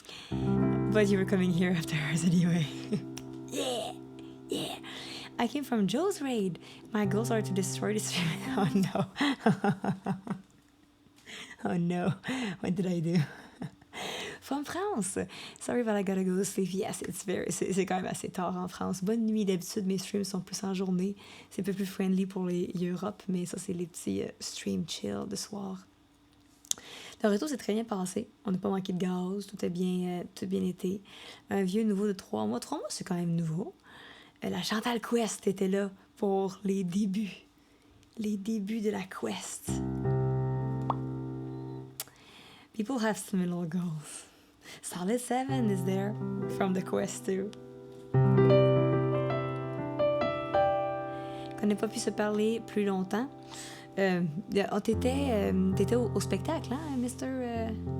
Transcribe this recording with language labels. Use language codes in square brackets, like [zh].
[en] But you were coming here after ours anyway. Yeah. I came from Joe's raid. My goals are to destroy the stream. Oh no. Oh no. What did I do? From France. Sorry, but I gotta go to sleep. [fr] Yes, c'est quand même assez tard en France. Bonne nuit. D'habitude, mes streams sont plus en journée. C'est un peu plus friendly pour les Europe, mais ça, c'est les petits stream chill de soir. Le retour s'est très bien passé. On n'a pas manqué de gaz. Tout a bien été. Un vieux nouveau de 3 mois. 3 mois, c'est quand même nouveau. La Chantal Quest était là pour les débuts. Les débuts de la Quest. [en] People have similar goals. Solid 7 is there from the Quest too. [fr] Qu'on n'ait pas pu se parler plus longtemps. T'étais au spectacle, hein, Mr.